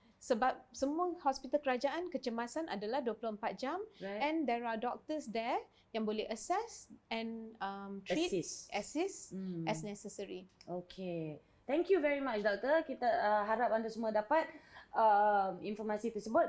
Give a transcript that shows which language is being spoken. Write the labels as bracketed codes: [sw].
[ms] Sebab semua hospital kerajaan kecemasan adalah 24 jam [en] Right. and there are doctors there [ms] yang boleh [en] assess and treat, assist as necessary. Okay. Thank you very much, Doktor. [ms] Kita harap anda semua dapat informasi tersebut.